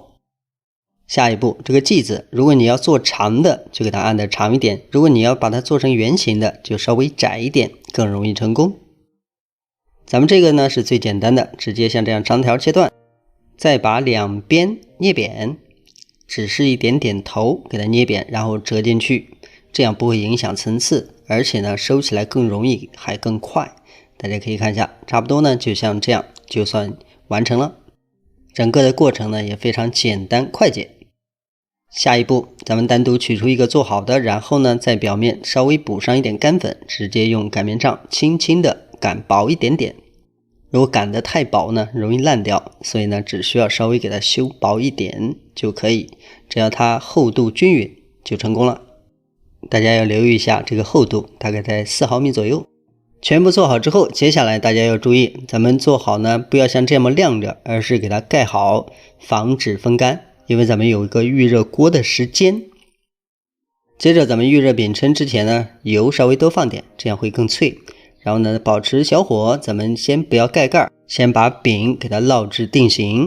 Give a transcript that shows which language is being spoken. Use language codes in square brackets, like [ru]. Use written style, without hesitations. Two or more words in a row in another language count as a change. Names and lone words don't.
[zh] 下一步這個劑子，如果你要做長的就給它按的長一點，如果你要把它做成圓形的就稍微窄一點，更容易成功。咱們這個呢是最簡單的，直接像這樣長條切斷，再把兩邊捏扁，只是一點點頭給它捏扁，然後折進去，這樣不會影響層次，而且呢收起來更容易還更快。大家可以看一下，差不多呢就像這樣就算完成了。整个的過程呢也非常簡單快捷。下一步咱們單獨取出一個做好的，然後呢在表面稍微補上一點乾粉，直接用擀面杖輕輕的擀薄一點點。如果擀得太薄呢容易爛掉，所以呢只需要稍微給它修薄一點就可以，只要它厚度均匀就成功了。大家要留意一下這個厚度，大概在4毫米左右。全部做好之後，接下來大家要注意，咱們做好呢不要像這麼晾着，而是給它蓋好，防止風乾，因為咱們有一個預熱鍋的時間。接着咱們預熱餅铛之前呢，油稍微多放點，這樣會更脆。然後呢保持小火，咱們先不要蓋蓋，先把餅給它烙至定型。